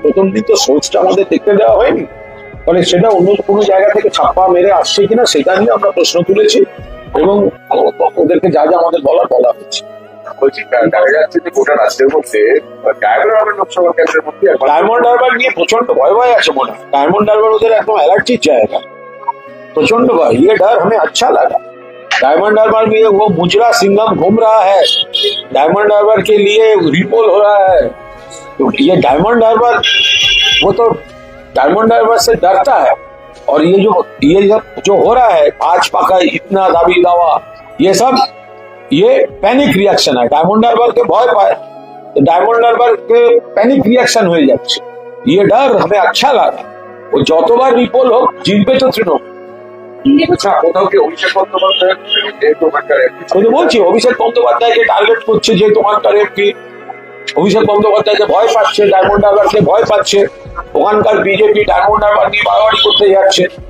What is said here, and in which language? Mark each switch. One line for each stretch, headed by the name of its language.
Bangla: প্রথম দিন তো সোর্সটা আমাদের দেখতে দেওয়া হয়নি, ফলে সেটা অন্য কোনো জায়গা থেকে ছাপ্পা মেরে আসছে কিনা সেটা নিয়ে আমরা প্রশ্ন তুলেছি এবং ওদেরকে যা যা আমাদের বলা হয়েছে। বলছি দেখা যাচ্ছে যে গোটা রাজ্যের মধ্যে ডায়মন্ড হারবার লোকসভা কেন্দ্রের মধ্যে ডায়মন্ড হারবার নিয়ে প্রচন্ড ভয় আছে মনে হয়। ডায়মন্ড হারবার ওদের একদম অ্যালার্জির জায়গা, প্রচন্ড भय।
Hindi: ये डर हमें अच्छा लगा। डायमंड हार्बर में वो मुजरा सिंघम घूम रहा है, डायमंड हार्बर के लिए रिपोल हो रहा है। तो ये डायमंड हार्बर, वो तो डायमंड हार्बर से डरता है। और ये जो हो रहा है भाजपा का इतना दावी दावा, ये पैनिक रिएक्शन है। डायमंड हार्बर के भय पाए तो डायमंड हार्बर के पैनिक रिएक्शन हो যাচ্ছে। ये डर हमें अच्छा लगा।
Bangla: वो যতবার রিপোল হোক জিতবে তো তৃণমূল। আচ্ছা, কোথাও কি অভিষেক বন্দ্যোপাধ্যায় যেহেতু ওখানকার আমি তো বলছি অভিষেক বন্দ্যোপাধ্যায়কে টার্গেট করছে, যে তোমার এমপি অভিষেক বন্দ্যোপাধ্যায়কে ভয় পাচ্ছে, ডায়মন্ড হারবারকে ভয় পাচ্ছে, ওখানকার বিজেপি ডায়মন্ড হারবার নিয়ে বাড়াবাড়ি করতে যাচ্ছে।